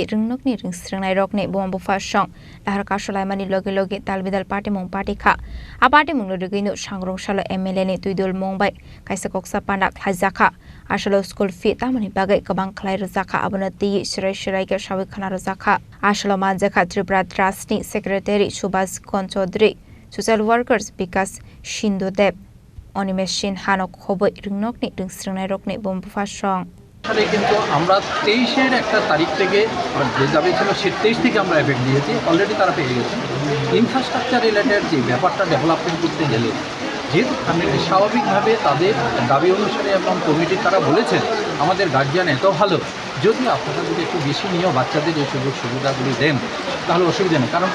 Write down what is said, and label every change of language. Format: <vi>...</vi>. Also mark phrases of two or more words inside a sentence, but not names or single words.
<trp>rungnok ni rungsringnai rokni bombo fasong lahar kasolai mani loge loge talbidal party mong party kha a party mong lodugei no Sangrongshalo MLA ni tuidul mumbai kaisa koksa panda khlai jaka Ashalo</trp> <en>school fee</en> <trp>tamani bagai kabang khlai rajaka abona tei shirai ke shawi khana rajaka Ashalo manja khadri brothers ni secretary Subhas Kon Chaudhary</trp> <en>social workers</en> <trp>Vikas Shindodeb Onimesh Sinhano khoboi rungnok ni rungsringnai rokni bombo fasong</trp> <bn>আসলে কিন্তু আমরা 23 এর একটা তারিখ থেকে যে যাবে ছিল সে 23 থেকে আমরা এফেক্ট দিয়েছি অলরেডি তারা পেয়ে গেছে</bn> <en>infrastructure related</en> <bn>যে ব্যাপারটা ডেভেলপমেন্ট করতে গেলে যেহেতু স্বাভাবিকভাবে তাদের দাবি অনুসারে এবং কমিটি তারা বলেছেন আমাদের গার্জিয়ান এত ভালো যদি আপনারা যদি একটু বেশি নিয়েও বাচ্চাদের এই সুযোগ সুবিধাগুলি দেন তাহলে অসুবিধা নেই কারণ</bn>